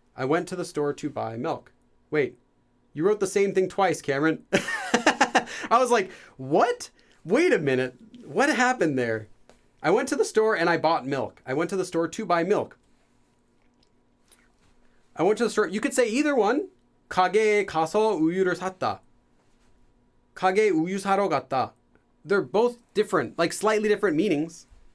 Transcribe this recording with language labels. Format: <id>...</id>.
<en>I went to the store to buy milk. Wait, you wrote the same thing twice, Cameron. I was like, what? Wait a minute. What happened there? I went to the store and I bought milk. I went to the store to buy milk. I went to the store. You could say either one.</en> <ko>가게에 가서 우유를 샀다. 가게에 우유 사러 갔다.</ko> <en>They're both different, like slightly different meanings.</en>